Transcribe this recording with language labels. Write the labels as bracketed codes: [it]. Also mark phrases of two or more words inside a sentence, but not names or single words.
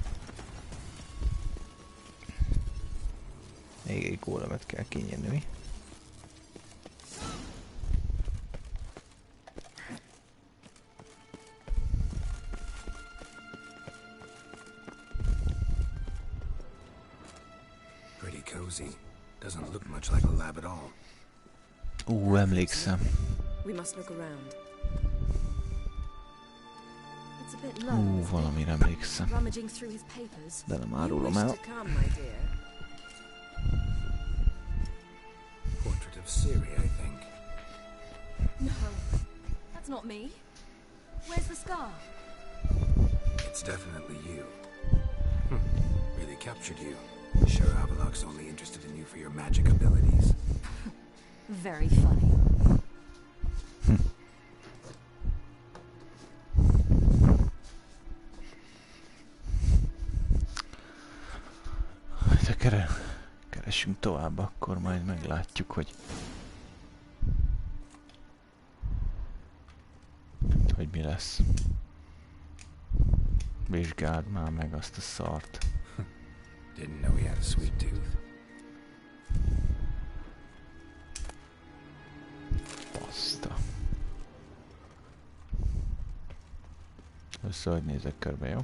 [hu] Még egy gólemet kell kinyerni, mi? [en] Pretty cozy. Doesn't look much like a lab at all. [hu] Emlékszem. [en] We must look around. It's a bit low. [hu] Valamire emlékszem. [en] Rummaging through his papers. [hu] De nem árulom el. [en] Portrait of Siri, I think. No, that's not me. Where's the scar? It's definitely you. Really captured you. Sure Avalok's only interested in you for your magic abilities. Very funny. [hu] Keressünk tovább, akkor majd meglátjuk, hogy mi lesz. Vizsgáld már meg azt a szart. [en] Didn't know he had a sweet tooth. [hu] Baszta. Össze, hogy nézek körbe, jó?